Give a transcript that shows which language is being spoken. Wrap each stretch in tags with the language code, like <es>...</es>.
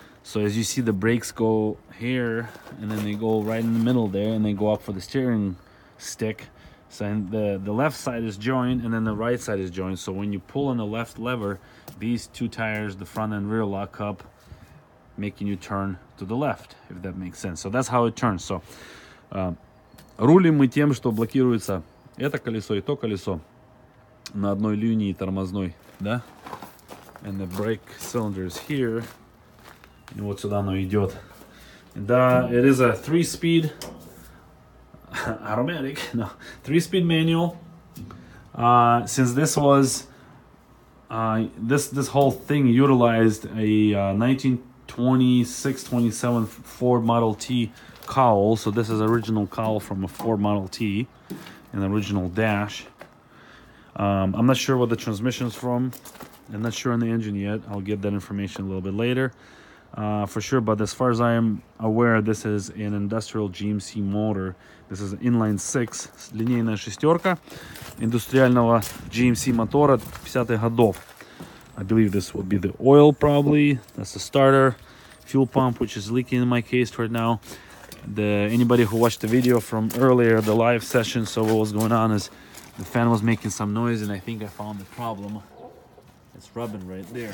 <en>So as you see, the brakes go here and then they go right in the middle there and they go up for the steering stick. So the left side is joined and then the right side is joined. So when you pull on the left lever, these two tires, the front and rear, lock up, making you turn to the left, if that makes sense. So that's how it turns.</en> <ru>So рулим мы тем, что блокируется это колесо и то колесо на одной линии тормозной, да?</ru> <en>And the brake cylinder is here.</en> <ru>И вот сюда оно идет.</ru> <en>And it is a 3-speed automatic, no, 3-speed manual. Since this was this whole thing utilized a 1926-27 Ford Model T cowl. So this is original cowl from a Ford Model T, an original dash. I'm not sure what the transmission's from. I'm not sure on the engine yet. I'll get that information a little bit later. For sure, but as far as I am aware, this is an industrial GMC motor. This is an inline 6,</en> <ru>линейная шестерка индустриального GMC мотора 50-х годов.</ru> <en>I believe this will be the oil probably. That's the starter. Fuel pump, which is leaking in my case right now. Anybody who watched the video from earlier, the live session, so what was going on is the fan was making some noise and I think I found the problem. It's rubbing right there.</en>